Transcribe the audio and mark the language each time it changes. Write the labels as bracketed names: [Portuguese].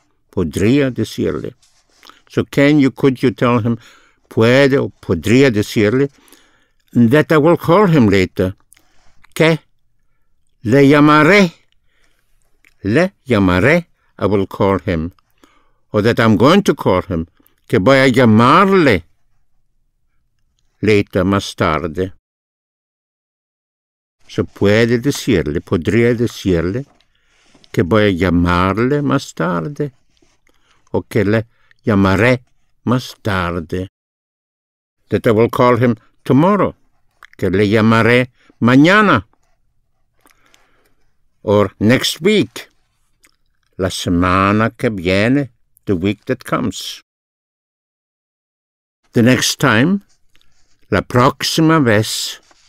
[Spanish] Podría decirle. [English] So can you, could you tell him, puede or [Spanish] podría decirle, [English] that I will call him later. [Spanish] Que le llamaré. Le llamaré, [English] I will call him. Or that I'm going to call him. [Spanish] Que voy a llamarle [English] later, [Spanish] más tarde. So puede decirle, podría decirle, que voy a llamarle más tarde. O que le llamaré más tarde. [English] That I will call him tomorrow. [Spanish] Que le llamaré mañana. [English] Or next week. [Spanish] La semana que viene. [English] The week that comes. The next time. [Spanish] La próxima vez.